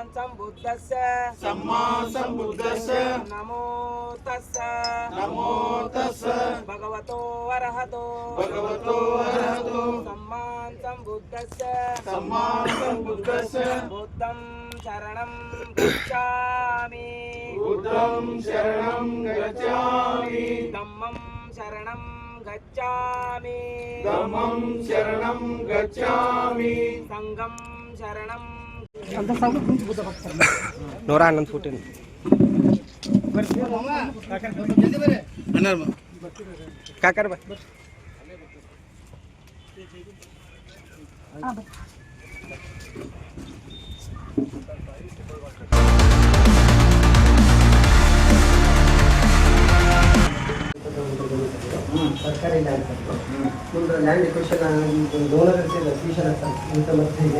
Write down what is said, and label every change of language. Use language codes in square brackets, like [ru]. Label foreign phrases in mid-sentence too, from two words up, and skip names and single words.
[pi] सम्बुद्धस्य नमो तस्स भगवतो अरहतो सम्मा सम्बुद्धस्य बुद्धं शरणं गच्छामि धम्मं शरणं गच्छामि संघं शरणं नोरा आनंद फुटेन काकर बा [kn] ಸರ್ಕಾರಿ ಲ್ಯಾಂಡ್ ಮುಂದೆ [en] land acquisition donor association [kn] ಅಂತ ಇದೆ.